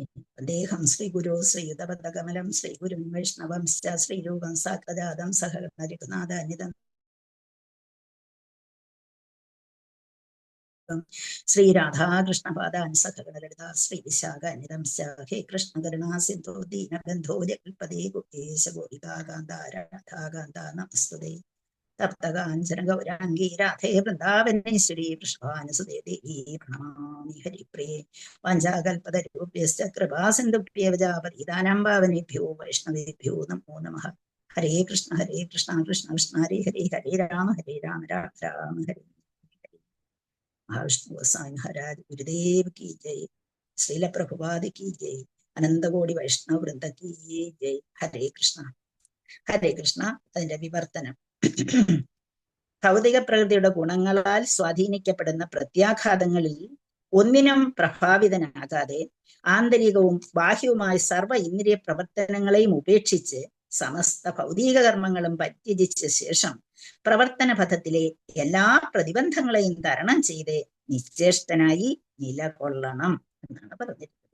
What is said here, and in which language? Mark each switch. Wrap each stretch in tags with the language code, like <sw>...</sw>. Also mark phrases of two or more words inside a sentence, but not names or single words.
<sa>അദ്ദേഹം ശ്രീ ഗുരു ശ്രീയുതപദകമലം ശ്രീ ഗുരും വൈഷ്ണവം ശ്രീരൂപം സാക്ഷാദം സഹരഘുനാഥാന്വിതം ശ്രീ രാധാകൃഷ്ണപാദാൻ സഹഗണലളിത ശ്രീ വിശാഖാന്വിതം ഹേ കൃഷ്ണ കരുണാ സിന്ധോ ദീനബന്ധോ ജഗൽപദേ ഗോപേശ ഗോപികാകാന്താരാധാകാന്താ നമസ്തുതേ. തപ്തകാഞ്ചന ഗൗരാംഗീ രാധേ വൃന്ദാവനേശ്വരി വൃഷഭാനുസുതേ ദേവി പ്രണമാമി ഹരിപ്രിയേ. വാഞ്ചാകൽപതരൂപ്യശ്ച കൃപാസിന്ധുഭ്യവ പതിതാനാം പാവനേഭ്യോ വൈഷ്ണവേഭ്യോ നമോ നമഃ. ഹരേ കൃഷ്ണ കൃഷ്ണ കൃഷ്ണ ഹരേ ഹരേ ഹരേ രാമ രാമ രാമ ഹരേ.</sa> <hi>महाविष्णु गोस्वामी महाराज गुरुदेव की जय. श्रील प्रभुपाद की जय. अनन्तकोटि वैष्णव वृन्दकी जय.</hi> <sa>ഹരേ കൃഷ്ണ. ഹരേ കൃഷ്ണ.</sa> <ml>അതിന്റെ വിവർത്തനം. ഭൗതിക പ്രകൃതിയുടെ ഗുണങ്ങളാൽ സ്വാധീനിക്കപ്പെടുന്ന പ്രത്യാഘാതങ്ങളിൽ ഒന്നിനും പ്രഭാവിതനാകാതെ ആന്തരികവും ബാഹ്യവുമായ സർവ്വ ഇന്ദ്രിയ പ്രവർത്തനങ്ങളെയും ഉപേക്ഷിച്ച് സമസ്ത ഭൗതിക കർമ്മങ്ങളും പരിത്യജിച്ച ശേഷം പ്രവർത്തന പഥത്തിലെ എല്ലാ പ്രതിബന്ധങ്ങളെയും തരണം ചെയ്ത് നിശ്ചേഷ്ടനായി നിലകൊള്ളണം എന്നാണ് പറഞ്ഞിരിക്കുന്നത്.</ml>